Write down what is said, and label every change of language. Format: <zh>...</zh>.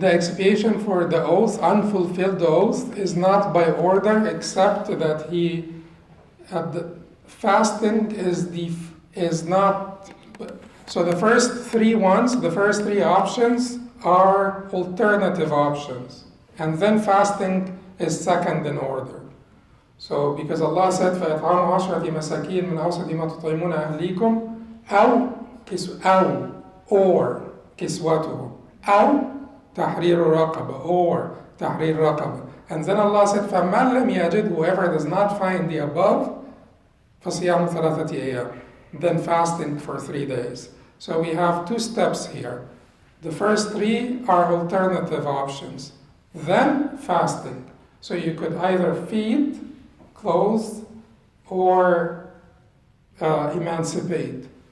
<en>The expiation for the oath, unfulfilled oath, is not by order, except that the fasting is not. So the first three options are alternative options, and then fasting is second in order. So because Allah said,</en> <ar>فَإِطْعَامُ عَشْرَةِ مَسَاكِينَ مِنْ أَوْسَطِ مَا تُطْعِمُونَ أَهْلِيكُمْ أو or كِسْوَتُهُمْ أو تحرير رقبة or تحرير رقبة.</ar> <en>And then Allah said,</en> <ar>فَمَنْ لَمْ يَجِدْ,</ar> <en>whoever does not find the above,</en> <ar>فَصِيَامُ ثَلَاثَةِ أَيَّامٍ,</ar> <en>then fasting for 3 days. So we have 2 steps here. The first 3 are alternative options. Then fasting. So you could either feed, clothe, or emancipate.</en>